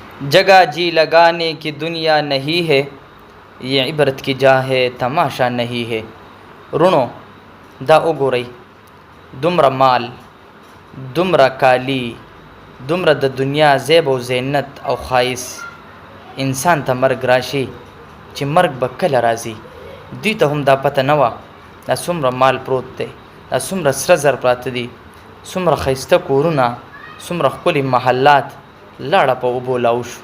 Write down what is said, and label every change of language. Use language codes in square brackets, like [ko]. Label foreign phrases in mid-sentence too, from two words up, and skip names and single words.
[ur] جگہ جی لگانے کی دنیا نہیں ہے، یہ عبرت کی جا ہے تماشا نہیں ہے. [ps] رونو دا وګورئ دومره مال، دومره کالی، دومره د دنیا زیب و زینت او ښایست انسان ته مرګ راشي چې مرګ به کله راځي. دوی ته هم دا پته نه وه دا څومره مال پروت دی، دا څومره سره زر پراته دي، څومره ښایسته کورونه، څومره ښکلي محلات لاړه په اوبو لاو شو.